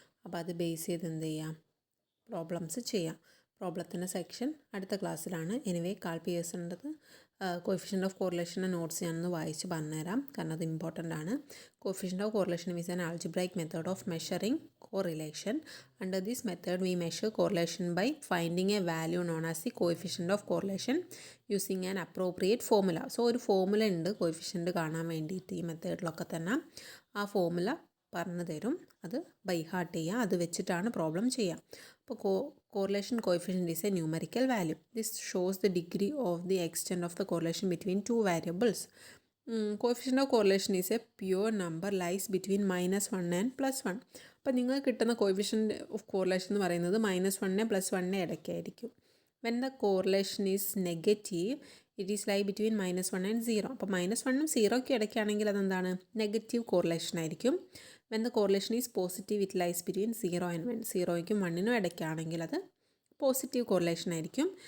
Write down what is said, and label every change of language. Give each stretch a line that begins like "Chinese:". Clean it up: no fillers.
Malayalam: അപ്പോൾ അത് ബേസ് ചെയ്ത് എന്ത് ചെയ്യാം, പ്രോബ്ലംസ് ചെയ്യാം. പ്രോബ്ലത്തിൻ്റെ സെക്ഷൻ അടുത്ത ക്ലാസ്സിലാണ്. Anyway call പിയേഴ്സൻ്റെത് coefficient of കോറിലേഷൻ്റെ notes ഞാനൊന്ന് വായിച്ച് പറഞ്ഞുതരാം, കാരണം അത് ഇമ്പോർട്ടൻ്റ് ആണ്.
English: Coefficient of correlation is an algebraic method of measuring correlation. Under this method we measure correlation by finding a value known as the coefficient of correlation using an appropriate formula.
Malayalam: So ഒരു formula ഉണ്ട് coefficient കാണാൻ വേണ്ടിയിട്ട് ഈ മെത്തേഡിലൊക്കെ തന്നെ. ആ formula പറഞ്ഞു തരും, അത് ബൈ ഹാർട്ട് ചെയ്യുക, അത് വെച്ചിട്ടാണ് പ്രോബ്ലം ചെയ്യുക. അപ്പോൾ
English: correlation coefficient is a numerical value. This shows the degree of the extent of the correlation between two variables. Coefficient of correlation is a pure number lies between -1 and +1.
Malayalam: അപ്പോൾ നിങ്ങൾക്ക് കിട്ടുന്ന coefficient of correlation എന്ന് പറയുന്നത് -1 +1 ഇടയ്ക്കായിരിക്കും.
English: When the correlation is negative it is lie between -1 and 0.
Malayalam: അപ്പോൾ -1 0 ഇടയ്ക്കാണെങ്കിൽ അതെന്താണ്, negative correlation ആയിരിക്കും.
English: When the correlation is positive it lies between 0 and 1.
Malayalam: 0ക്കും 1നും ഇടയ്ക്കാണെങ്കിൽ അത് positive correlation ആയിരിക്കും.